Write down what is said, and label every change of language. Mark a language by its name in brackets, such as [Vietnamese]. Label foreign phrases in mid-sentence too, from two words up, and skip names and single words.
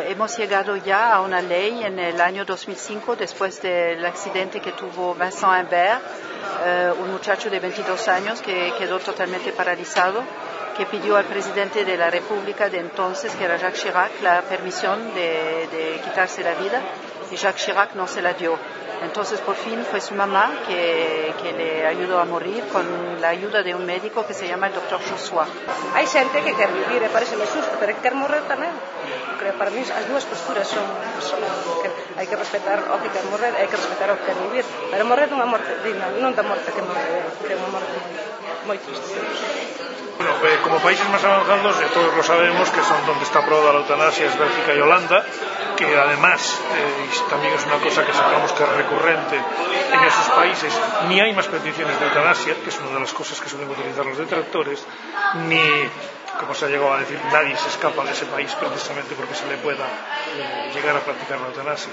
[Spanish] Hemos llegado ya a una ley en el año 2005, después del accidente que tuvo Vincent Imbert, un muchacho de 22 años que quedó totalmente paralizado, que pidió al presidente de la República de entonces, que era Jacques Chirac, la permisión de quitarse la vida, y Jacques Chirac no se la dio. Entonces, por fin, fue su mamá que le ayudó a morir con la ayuda de un médico que se llama el Dr. Joshua. [Galician] Hai xente que quer vivir, e pareceme xusto, pero que quer morrer tamén. Creo, [Spanish] para mí, [Galician] as dúas posturas son que hai que respetar o que quer morrer, hai que respetar o que quer vivir, pero morrer dunha morte digna, non da morte que morre, que é unha morte moi triste. [Spanish] Bueno, como países más avanzados, todos lo sabemos, que son donde está aprobada la eutanasia, es Bélgica y Holanda, que además, y también es una cosa que sacamos que es recurrente en esos países, ni hay más peticiones de eutanasia, que es una de las cosas que suelen utilizar los detractores, ni, como se ha llegado a decir, nadie se escapa de ese país precisamente porque se le pueda llegar a practicar la eutanasia.